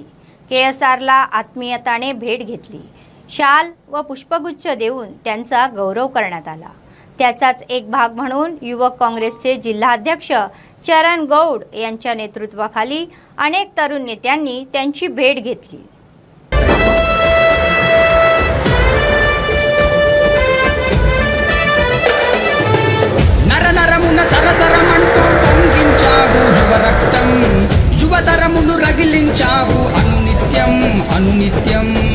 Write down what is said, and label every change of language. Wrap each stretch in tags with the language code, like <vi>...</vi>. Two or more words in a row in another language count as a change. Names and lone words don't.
<mr>केएसआरला आत्मीयताने भेट घेतली। शाल व पुष्पगुच्छ देऊन त्यांचा गौरव करण्यात आला। त्याचाच एक भाग म्हणून युवक काँग्रेसचे जिल्हाध्यक्ष चरण गौड यांच्या नेतृत्वाखाली अनेक तरुण नेत्यांनी त्यांची भेट घेतली।</mr> <te>నరనరమున సరసరమంటూ పొంగించావు యువ రక్తం, యువతరమును రగిలించావు అనునిత్యం అనునిత్యం।</te>